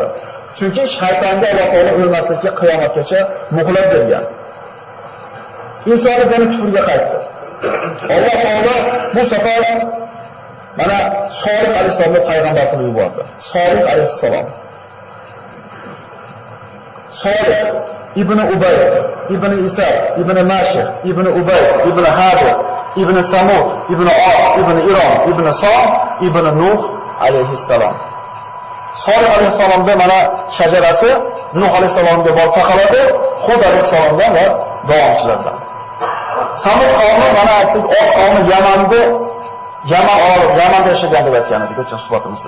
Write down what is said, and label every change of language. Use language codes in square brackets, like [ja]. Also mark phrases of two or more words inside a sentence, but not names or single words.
[uz] Chunki shaytonga Alloh taolo o'lmaslikka qiyomatgacha muhlat bergan. Insoniyat yana kufrga qaytdi. Alloh taolo bu safar Mana Solih alayhisalomni payg'ambar qilib yubordi. Solih alayhisalom. Solih ibn Ubay, ibn Isa, ibn Mashih, ibn Ubay, ibn Hadir, ibn Samud, ibn Ad, ibn Irom, ibn Som, ibn Nuh alayhissalom. Solih alayhissalomda mana shajarasi Nuh alayhissalomga borib taqaladi, Hud alayhissalomdan va davomchilardan. Samud qavmi mana aytdik, Od qavmi Yamanda yashagan deb aytgan edik o'tgan suhbatimizda.